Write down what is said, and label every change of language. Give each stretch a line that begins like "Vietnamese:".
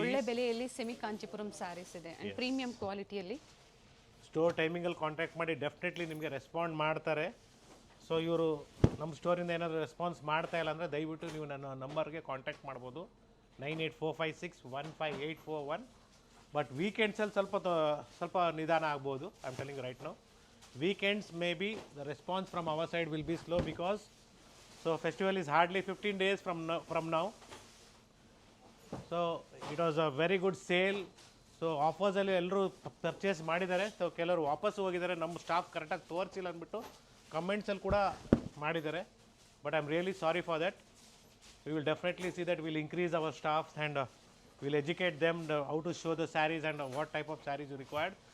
Kannada: ಒಳ್ಳೆ ಬೆಲೆಯಲ್ಲಿ ಸೆಮಿ ಕಾಂಚೀಪುರಂ ಸ್ಯಾರೀಸ್ ಇದೆ ಅಂಡ್ ಪ್ರೀಮಿಯಂ ಕ್ವಾಲಿಟಿಯಲ್ಲಿ. ಸ್ಟೋರ್ ಟೈಮಿಂಗಲ್ಲಿ ಕಾಂಟ್ಯಾಕ್ಟ್ ಮಾಡಿ ಡೆಫಿನೆಟ್ಲಿ ನಿಮಗೆ ರೆಸ್ಪಾಂಡ್ ಮಾಡ್ತಾರೆ. ಸೊ ಇವರು ನಮ್ಮ ಸ್ಟೋರಿಂದ ಏನಾದರೂ ರೆಸ್ಪಾನ್ಸ್ ಮಾಡ್ತಾ ಇಲ್ಲ ಅಂದರೆ ದಯವಿಟ್ಟು ನೀವು ನನ್ನ ನಂಬರ್ಗೆ ಕಾಂಟ್ಯಾಕ್ಟ್ ಮಾಡ್ಬೋದು, 9845615841. ಬಟ್ ವೀಕೆಂಡ್ಸಲ್ಲಿ ಸ್ವಲ್ಪ ನಿಧಾನ ಆಗ್ಬೋದು.
English: I am telling right now. Weekends maybe the response from our side will be slow because festival is hardly 15 days from now. So it was a very good sale.
Kannada: So offers ಅಲ್ಲಿ ಎಲ್ಲರೂ purchase ಮಾಡಿದ್ದಾರೆ. So ಕೆಲವರು ವಾಪಸ್ ಹೋಗಿದ್ದಾರೆ, ನಮ್ಮ staff ಕರೆಕ್ಟಾಗಿ ತೋರಿಸಿಲ್ಲ ಅಂದ್ಬಿಟ್ಟು ಕಮೆಂಟ್ಸಲ್ಲಿ ಕೂಡ ಮಾಡಿದ್ದಾರೆ.
English: But I am really sorry for that. We will definitely see that will increase our staffs and will educate them how to show the sarees and what type of sarees you required.